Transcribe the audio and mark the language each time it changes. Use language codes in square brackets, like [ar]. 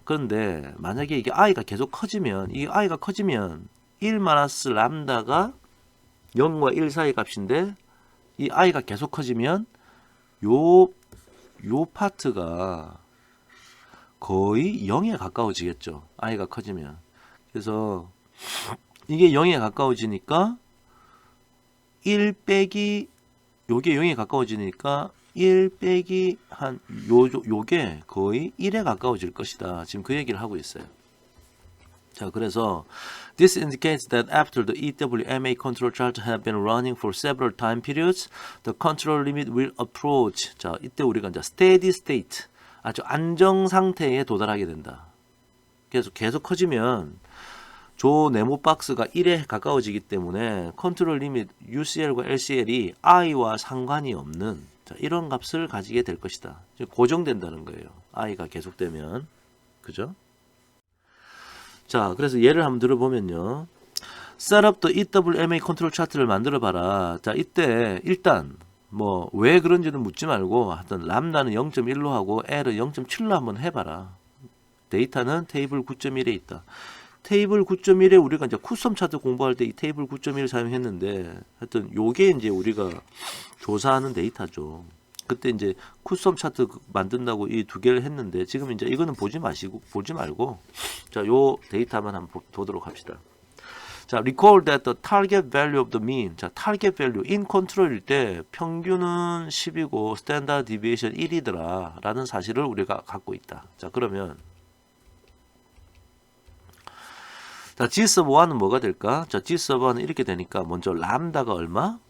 [ko] 그런데 만약에 이게 I가 계속 커지면 이 I가 커지면 1 마이너스 람다가 0과 1 사이 값인데 이 i가 계속 커지면 요 파트가 거의 0에 가까워지겠죠. i가 커지면. 그래서 이게 0에 가까워지니까 1 빼기 요게 0에 가까워지니까 1 빼기 한 요게 거의 1에 가까워질 것이다. 지금 그 얘기를 하고 있어요. 자, 그래서 [en] this indicates that after the EWMA control chart have been running for several time periods, the control limit will approach. [ko] 자, 이때 우리가 이제 steady state, 아주 안정 상태에 도달하게 된다. 그래서 계속 커지면 조 네모 박스가 1에 가까워지기 때문에 컨트롤 리밋 UCL과 LCL이 I와 상관이 없는 자, 이런 값을 가지게 될 것이다. 고정된다는 거예요. I가 계속되면. 그죠? 자, 그래서 예를 한번 들어보면요. [en] Set up the [ko] EWMA 컨트롤 차트를 만들어 봐라. 자, 이때 일단 뭐 왜 그런지는 묻지 말고 하여튼 람다는 0.1로 하고 L은 0.7로 한번 해봐라. 데이터는 테이블 9.1에 있다. 테이블 9.1에 우리가 이제 쿠썸 차트 공부할 때 이 테이블 9.1을 사용했는데 하여튼 요게 이제 우리가 조사하는 데이터죠. 그때 이제 쿠썸 차트 만든다고 이 두 개를 했는데 지금 이제 이거는 보지 말고 자, 요 데이터만 한번 보도록 합시다. [en] 자, recall that the target value of the mean. [ko] 자, [en] target value in control [ko] 일 때 평균은 10이고 standard deviation 1이더라 라는 사실을 우리가 갖고 있다. 자, 그러면 자, G sub 1은 뭐가 될까? 자, G sub 1은 이렇게 되니까 먼저 람다가 얼마?